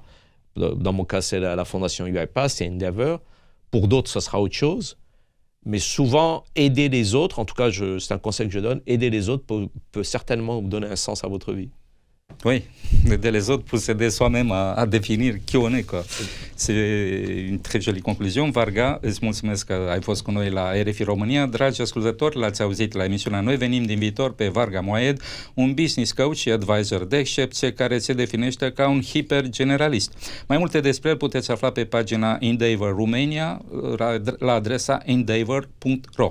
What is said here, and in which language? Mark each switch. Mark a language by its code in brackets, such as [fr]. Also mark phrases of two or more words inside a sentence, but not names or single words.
[fr] Dans mon cas, c'est la fondation UiPath, c'est Endeavor. Pour d'autres, ça sera autre chose. Mais souvent, aider les autres, en tout cas, c'est un conseil que je donne, aider les autres peut certainement vous donner un sens à votre vie. Oui, aider les autres pour s'aider soi-même à définir qui on est, quoi. C'est une très jolie concluzion. [ro] Varga, îți mulțumesc că ai fost cu noi la RFI România. Dragi ascultători, l-ați auzit la emisiunea Noi venim din viitor pe Varga Moaed, un [en] business coach [ro] și advisor de excepție care se definește ca un hipergeneralist. Mai multe despre el puteți afla pe pagina Endeavor Romania la adresa endeavor.ro.